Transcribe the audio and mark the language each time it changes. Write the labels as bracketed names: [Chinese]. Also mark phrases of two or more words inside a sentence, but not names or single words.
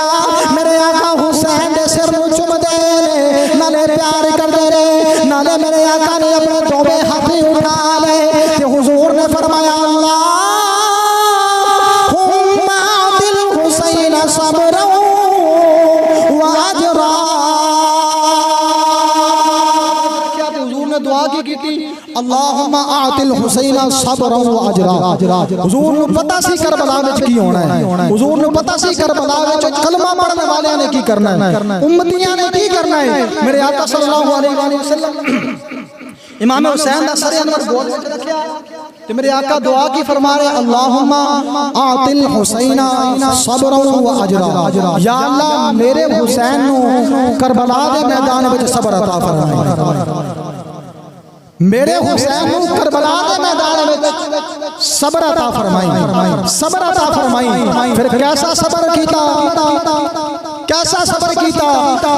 [Punjabi] میرے آقا حسین دے سر نوں چمدے نے، نالے پیار کردے نے، نالے میرے آقا نے اپنے دووے ہاتھ اٹھا لے تے حضور نے فرمایا, [Arabic] الله هما دل حسين صبر و أجرا. [Urdu] دعا کی تھی, [Arabic] اللهم آت الحسين صبرا و أجرا. [Punjabi] حضور نوں پتہ سی کربلا وچ کی ہونا ہے۔ حضور نوں پتہ سی کربلا وچ کلمہ پڑھن والیاں نے کی کرنا ہے، امتیاں نے کی کرنا ہے. میرے آقا [Arabic] صلى الله عليه وسلم [Punjabi] امام حسین دا سر انور گود وچ رکھیا تے میرے آقا دعا کی فرما رہے, [Arabic] اللهم آت الحسين صبرا و أجرا. [Punjabi] یا اللہ میرے حسین نوں کربلا دے میدان وچ صبر عطا فرما. میرے حسین نوں کربلا دے میدان میں صبر عطا فرمائی، صبر عطا فرمائی. پھر کیسا صبر کیتا، کیسا صبر کیتا.